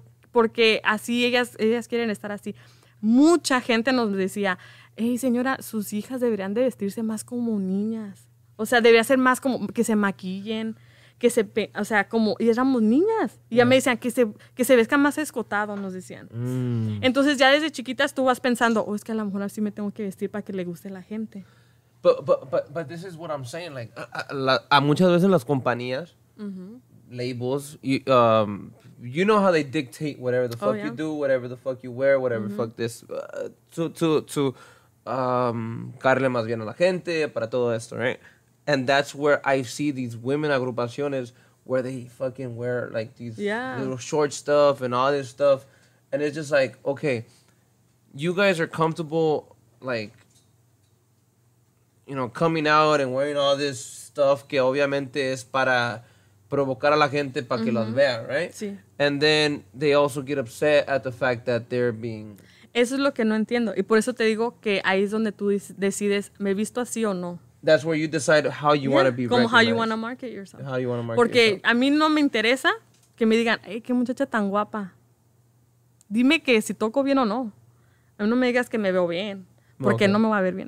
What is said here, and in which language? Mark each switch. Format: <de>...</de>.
<es>Porque así ellas quieren estar así. Mucha gente nos decía, hey señora, sus hijas deberían de vestirse más como niñas. O sea, debería ser más como que se maquillen, o sea, como, y éramos niñas. Y ya me decían que se vescan más escotado, nos decían. Entonces ya desde chiquitas tú vas pensando, es que a lo mejor así me tengo que vestir para que le guste a la gente.</es> <en>But this is what I'm saying. Like,</en> <es>a muchas veces las compañías,</es> <en>labels, you know how they dictate whatever the fuck yeah. you do, whatever the fuck you wear, whatever the fuck this, to</en> <es>caerle más bien a la gente, para todo esto,</es> <en>right? And that's where I see these women agrupaciones where they fucking wear like these little short stuff and all this stuff. And it's just like, okay, you guys are comfortable, like, you know, coming out and wearing all this stuff</en> <es>que obviamente es para provocar a la gente para que los vean,</es> <en>right?</en> <es>Sí.</es> <en>And then they also get upset at the fact that they're being...</en> <es>Eso es lo que no entiendo. Y por eso te digo que ahí es donde tú decides, ¿me he visto así o no?</es> <en>That's where you decide how you want to be</en> <es>Como</es> <en>recognized. how you want to market yourself. How you want to market</en> <es>Porque</es> <en>yourself.</en> <es>a mí no me interesa que me digan, hey, qué muchacha tan guapa. Dime que si toco bien o no. A mí no me digas que me veo bien. Porque no me va a ver bien.</es>